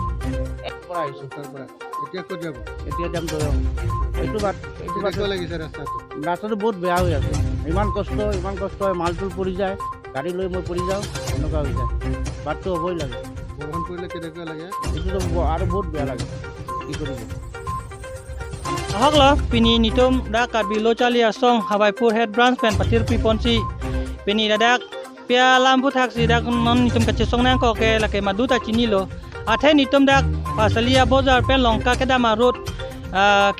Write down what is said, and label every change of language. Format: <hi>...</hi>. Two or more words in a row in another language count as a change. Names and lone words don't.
<as>ৰাস্তাটো বহুত বেয়া হৈ আছে ইমান কষ্ট হয় মালটোল পৰি যায় গাড়ী লৈ মই পৰি যাওঁ এনেকুৱা হৈ যায় বাটটো হ'বই লাগে বৰষুণ পৰিলে কেনেকুৱা লাগে এইটোতো আৰু বহুত বেয়া লাগে কি কৰিব</as> <mjw>ahok lo pini nitum da karbi lo chali asong Hawaipur</mjw> <en>head branch</en> <mjw>pen patir piponsi pini dadak pia lampu taksi dak non nitum kacesong nang ko ke lake maduta chini lo athe nitum dak pasalia bozar pen longka ke dama road ke</mjw>